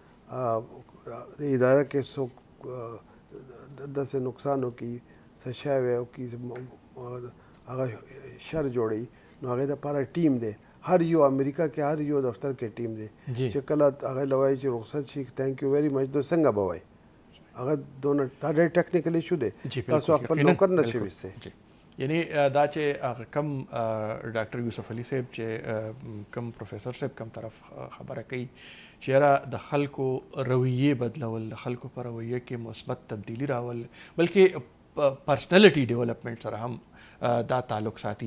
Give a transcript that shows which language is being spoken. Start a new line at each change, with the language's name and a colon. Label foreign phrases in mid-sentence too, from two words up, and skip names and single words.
Pashto: اداره کې څوک داسې نقصان وکړي څه شی وکړي هغه شر جوړوي نو هغې دپاره ټیم دی هر یو امریکا کې هر یو دفتر کې ټیم دی چې کله هغه له وایي چې رخصت شي
English: thank you very much
Pashto: نو څنګه به وایي هغه دونه دا ډېر
English: technical issue
Pashto: دی تاسو خپل نوکر نه شي ویستی یعنی دا چې کم ډاکټر یوسف علي صاحب چې کم پروفیسر صاحب کم طرف خبره کوي چې یاره د خلکو رویې بدلول د خلکو په رویه کې مثبت تبدیلی راول بلکې
English: personality development
Pashto: سره هم دا تعلق ساتي.